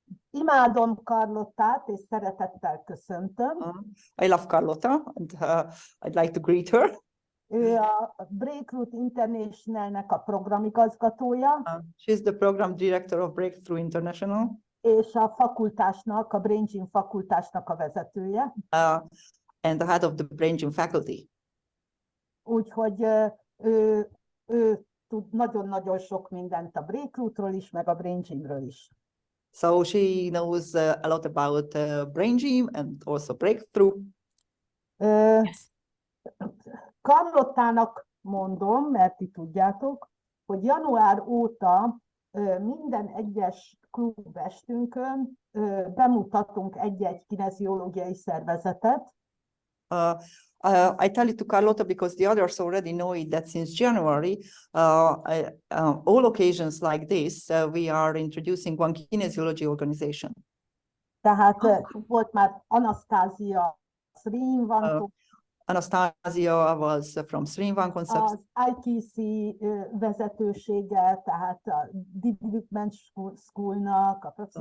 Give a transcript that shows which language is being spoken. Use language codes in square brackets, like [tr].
[hu] Imádom Carlottát, és szeretettel köszöntöm. [en] I love Carlotta, and I'd like to greet her. [hu] Ő a Breakthrough International-nek a programigazgatója. [en] She's the program director of Breakthrough International. [hu] És a fakultásnak, a Brain Gym fakultásnak a vezetője. [en] And the head of the Brain Gym faculty. [hu] Úgyhogy ő tud nagyon-nagyon sok mindent a Breakthrough-ról is, meg a Brain Gymről is. [en] So she knows a lot about Brain Gym and also Breakthrough. Yes. [hu] Carlottának mondom, mert ti tudjátok, hogy január óta minden egyes klubestünkön bemutatunk egy-egy kineziológiai szervezetet. [en] I tell it to Carlotta because the others already know it, that since January, all occasions like this, we are introducing one kinesiology organization. [hu] Tehát volt már Anastasia Srinivantól, [en] Anastasia was from Srinivant Concepts. [hu] Az IKC vezetősége, tehát a Development School-nak, a